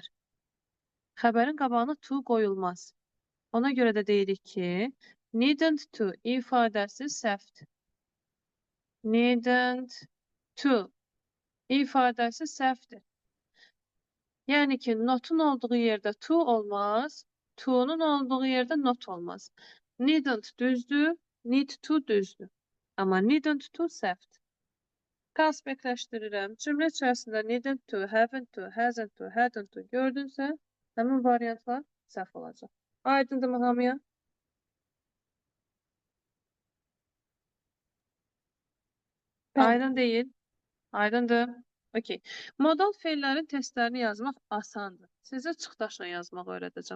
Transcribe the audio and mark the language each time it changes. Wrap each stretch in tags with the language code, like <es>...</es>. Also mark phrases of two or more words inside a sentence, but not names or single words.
<az>Xəbərin qabağına to qoyulmaz. Ona görə də deyirik ki,</az> <en>needn't to</en> <az>ifadəsi səhvdir.</az> <en>Needn't to</en> <az>ifadəsi səhvdir. Yəni ki, notun olduğu yerdə to olmaz, to'nun olduğu yerdə not olmaz. Needn't düzdür,</az> <en>need to düzdür.</en> <az>Amma</az> <en>needn't to</en> <az>səhvdir. Konspektləşdirirəm. Cümlə içərisində</az> <en>needn't to, haven't to, hasn't to, hadn't to</en> <az>gördünsə, həmin variantlar səhv olacaq. Aydındır mı hamıya? Aydın deyil. Aydındır. Okey. Modal feillərin testlərini yazmaq asandır. Sizə çıxdaşla yazmaq öyrədəcəm.</az>